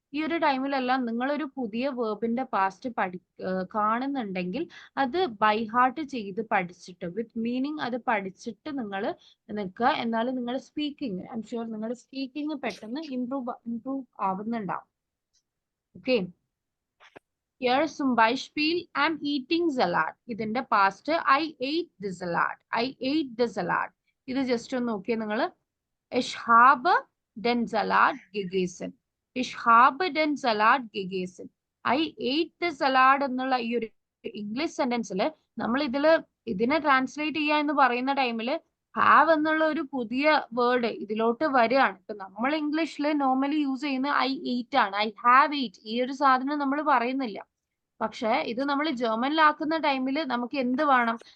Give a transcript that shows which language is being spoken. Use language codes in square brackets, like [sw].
[ml] ഈ ഒരു ടൈമിലെല്ലാം നിങ്ങളൊരു പുതിയ വേർബിന്റെ പാസ്റ്റ് കാണുന്നുണ്ടെങ്കിൽ അത് ബൈ ഹാർട്ട് ചെയ്ത് പഠിച്ചിട്ട് വിത്ത് മീനിങ് അത് പഠിച്ചിട്ട് നിങ്ങൾ നിൽക്കുക. എന്നാലും നിങ്ങളുടെ സ്പീക്കിംഗ്, ഐ എം ഷുവർ നിങ്ങളുടെ സ്പീക്കിംഗ് പെട്ടെന്ന് improve ആവുന്നുണ്ടാവും. [en] okay, here [de] zum Beispiel [en] I'm eating salad. [ml] ഇതിന്റെ past [en] I ate the salad. I ate the salad. [ml] ഇത് ജസ്റ്റ് ഒന്ന് നോക്കിയേ നിങ്ങൾ. [de] Ich habe den Salat gegessen. Ich habe den Salat gegessen. [en] I ate the salad [ml] എന്നുള്ള ഈ ഒരു English സെന്റൻസിൽ നമ്മൾ ഇതിനെ ട്രാൻസ്ലേറ്റ് ചെയ്യുക എന്ന് പറയുന്ന ടൈമിൽ ഹാവ് എന്നുള്ള ഒരു പുതിയ വേർഡ് ഇതിലോട്ട് വരികയാണ്. ഇപ്പൊ നമ്മൾ ഇംഗ്ലീഷിൽ നോർമലി യൂസ് ചെയ്യുന്ന I eat ആണ്. [en] I have eat. [ml] ഈ ഒരു സാധനം നമ്മൾ പറയുന്നില്ല. പക്ഷെ ഇത് നമ്മൾ ജർമ്മനിലാക്കുന്ന ടൈമിൽ നമുക്ക് എന്ത് വേണം?